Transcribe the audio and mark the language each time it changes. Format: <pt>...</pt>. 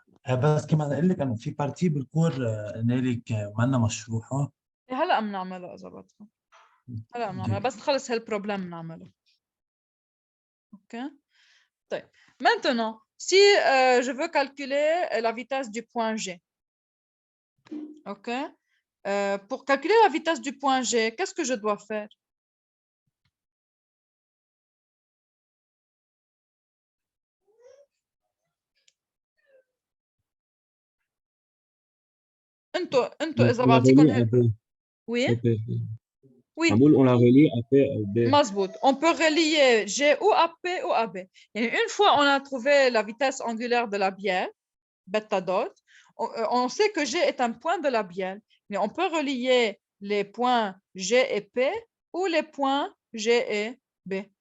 <ar>بس كمان اقول لك انه في بارتي بالكور قلنا لك مالنا مشروحه. هلا بنعملها اذا بدكم، هلا بنعملها بس نخلص هالبروبلم بنعمله. اوكي طيب.</ar> <fr>Maintenant, si je veux calculer la vitesse du point G. OK. Pour calculer la vitesse du point G, qu'est-ce que je dois faire?</fr> <ar>انتوا اذا بعطيكم</ar> <fr>oui oui on la relie à P ou B.</fr> <ar>مزبوط.</ar> <fr>On peut relier G ou à P ou à B. يعني une fois on a trouvé la vitesse angulaire de la bielle bêta dot, on sait que G est un point de la bielle, mais on peut relier les points G et P ou les points G et B.</fr>